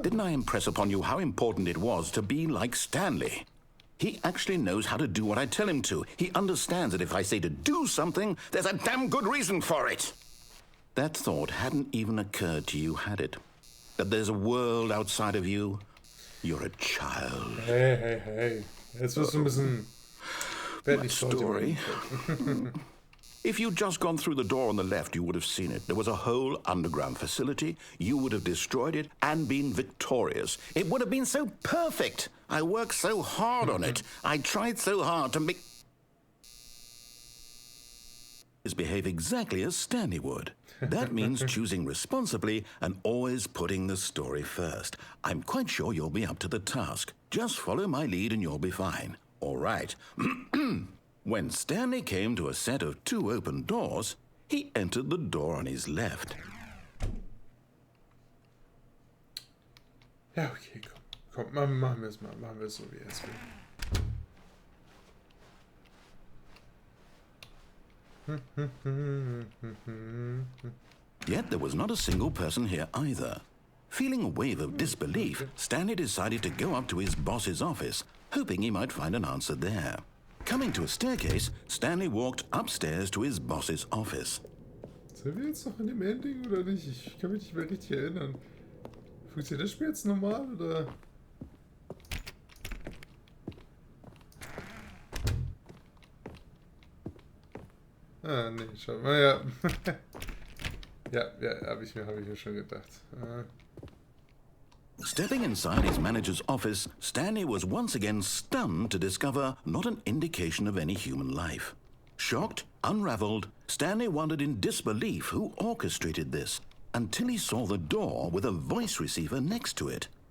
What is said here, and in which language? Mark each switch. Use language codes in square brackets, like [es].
[en] Didn't I impress upon you how important it was to be like Stanley? He actually knows how to do what I tell him to. He understands that if I say to do something, there's a damn good reason for it. That thought hadn't even occurred to you, had it? That there's a world outside of you? You're a child. [de] Hey. Jetzt wirst du ein bisschen... [en] My story. If you'd just gone through the door on the left, you would have seen it. There was a whole underground facility. You would have destroyed it and been victorious. It would have been so perfect. I worked so hard on it. I tried so hard to make... behave exactly as Stanley would. That means choosing responsibly and always putting the story first. I'm quite sure you'll be up to the task. Just follow my lead and you'll be fine. All right. When Stanley came to a set of 2 open doors, he entered the door on his left. [de] Ja, okay, komm, machen wir es mal. Machen wir es so, wie es will. [en] Yet there was not a single person here either. Feeling a wave of disbelief, Stanley decided to go up to his boss's office, hoping he might find an answer there. Coming to a staircase, Stanley walked upstairs to his boss's office. [de] Sind wir jetzt noch in dem Ending oder nicht? Ich kann mich nicht mehr richtig erinnern. Funktioniert das Spiel jetzt normal oder? Ah, nee, schau mal, ja. ja, hab ich mir schon gedacht. [en] Stepping inside his manager's office, Stanley was once again stunned to discover not an indication of any human life. Shocked, unraveled, Stanley wondered in disbelief who orchestrated this, until he saw the door with a voice receiver next to it.